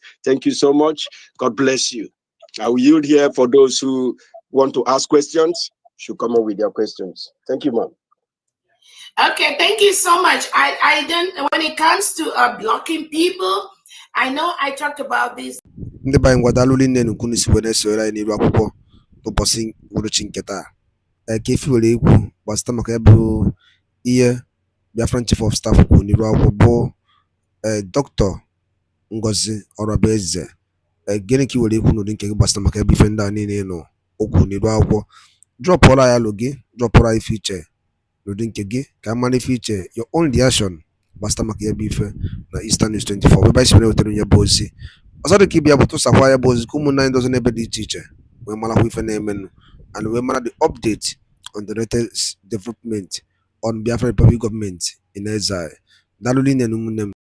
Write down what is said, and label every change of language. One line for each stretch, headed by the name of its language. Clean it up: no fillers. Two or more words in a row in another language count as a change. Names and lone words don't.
English: Thank you so much. God bless you. I will yield here for those who want to ask questions. Should come up with their questions. Thank you, ma'am. Okay, thank you so much. I don't. When it comes to blocking people, I know I talked about this.
Igbo: Ndị be anyị ngwadalụ nne nnukwu n'isi wee na-esonyere anyị n'iru akwụkwọ n'ụbọchị uhuruchi nke taa. Ka efi were egwu gbasịta maka ya bụ ihe
English: Biafran Chief of Staff
Igbo: kwuru n'iru akwụkwọ bụ Dr. Ngozi Orabaeze. Gịnị ka i were ekwu n'ụdị nke gị gbasịta maka ebe ife ndị a niile nọ okwu n'iru akwụkwọ? Drọpụọla ya alụ gị, drọpụọla ife iche n'ụdị nke gị ka a mara ife iche
English: your own reaction
Igbo: gbasịta maka ebe ife na Eastern News 24 ebe anyị si wetara onye bụ ozi ọzọ dị ka ịbịa bụ tụsakwa ya bụ ozi ka ụmụnna anyị dozi n'ebe dị iche iche wee marakwa ife na-emenụ and wee mara
English: the update on the latest development on Biafra Republic government in exile.
Igbo: Daalụ nne na ụmụnne m.